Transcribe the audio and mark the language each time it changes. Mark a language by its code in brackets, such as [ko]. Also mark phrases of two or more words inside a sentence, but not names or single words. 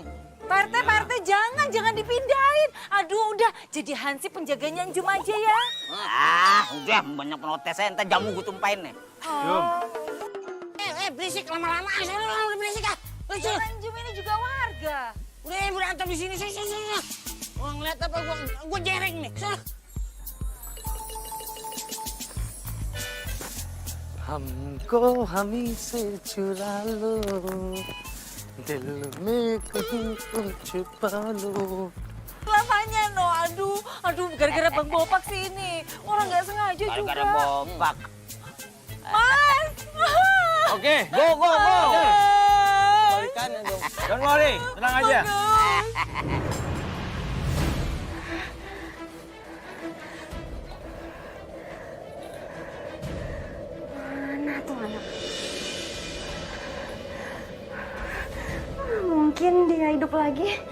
[id] Pak RT, jangan dipindahin. Aduh, udah jadi Hansip penjaganya Njum aja ya. Udah banyak protes saya, entar jamu gue tumpahin nih. Jum. Berisik lama-lama. Udah berisik ah. Njum ini juga warga. Udah berantem di sini. Wah, ngeliat apa gue jereng nih. [hi] हमको हमी से चुरा लो दिल में कहीं तो छुपा लो. [id] Lamanya no, aduh gara-gara Bang Bopak sih ini. Orang nggak sengaja juga. Gara-gara Bopak. Mas. Oke, Go. balikan ya dong. [en] Don't worry, [id] tenang aja. Mana tuh anak? Mungkin dia hidup lagi.